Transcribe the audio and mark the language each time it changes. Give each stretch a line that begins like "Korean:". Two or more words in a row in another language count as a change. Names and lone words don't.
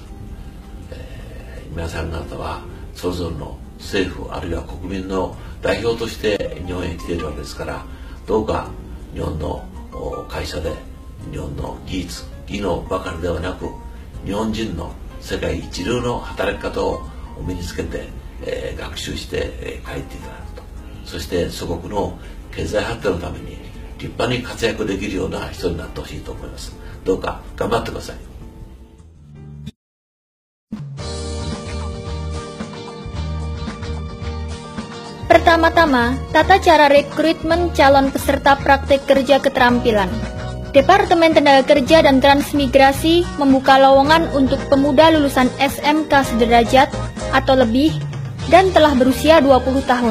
Japanese: 皆さん方はそれぞれの政府あるいは国民の代表として日本へ来ているわけですから、どうか日本の会社で日本の技術技能ばかりではなく、日本人の世界一流の働き方を身につけて、学習して帰っていただくと、そして祖国の経済発展のために立派に活躍できるような人になってほしいと思います。どうか頑張ってください。
Indonesian: Pertama-tama, tata cara rekrutmen calon peserta praktek kerja keterampilan. Departemen Tenaga Kerja dan Transmigrasi membuka lowongan untuk pemuda lulusan SMK sederajat atau lebih dan telah berusia 20 tahun.